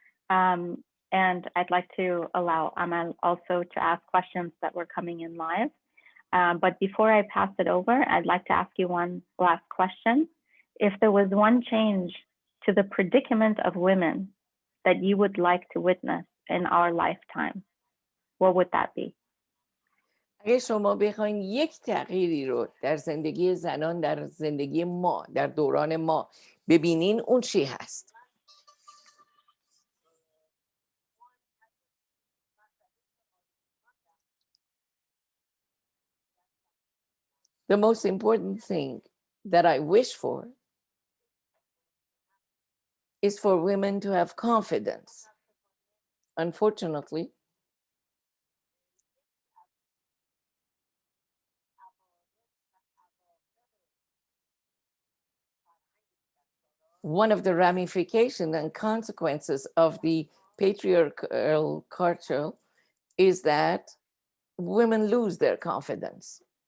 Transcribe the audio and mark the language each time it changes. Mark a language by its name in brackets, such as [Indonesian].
[English] And I'd like to allow Amal also to ask questions that were coming in live. But before I pass it over, I'd like to ask you one last question. If there was one change to the predicament of women that you would like to witness in our lifetime, what would that be? [Persian] اگه شما بخواین یک تغییری رو در زندگی زنان در زندگی ما در دوران ما ببینین، اون چی هست؟ [English] The most important thing that I wish for is for women to have confidence. Unfortunately, one of the ramifications and consequences of the patriarchal culture is that women lose their confidence.